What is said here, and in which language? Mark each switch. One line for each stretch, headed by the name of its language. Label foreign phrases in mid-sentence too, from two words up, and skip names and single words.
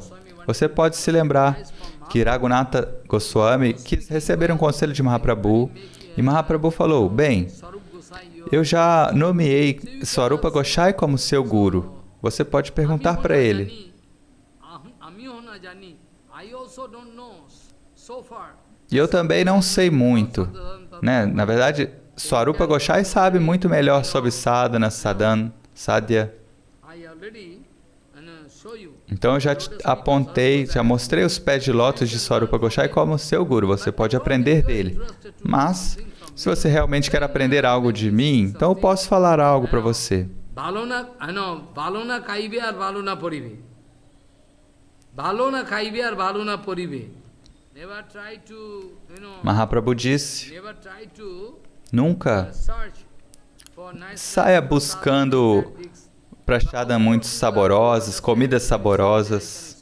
Portuguese: Você pode se lembrar que Raghunatha Goswami quis receber um conselho de Mahaprabhu e Mahaprabhu falou: bem, eu já nomeei Swarupa Gosai como seu guru. Você pode perguntar para ele. E eu também não sei muito, né? Na verdade, Swarupa Gosai sabe muito melhor sobre sadhana, sadhan, sadhya. Então eu já te apontei, já mostrei os pés de lótus de Swarupa Gosai como seu guru. Você pode aprender dele. Mas, se você realmente quer aprender algo de mim, então eu posso falar algo para você. Mahaprabhu disse: nunca saia buscando prasadam muito saborosas, comidas saborosas.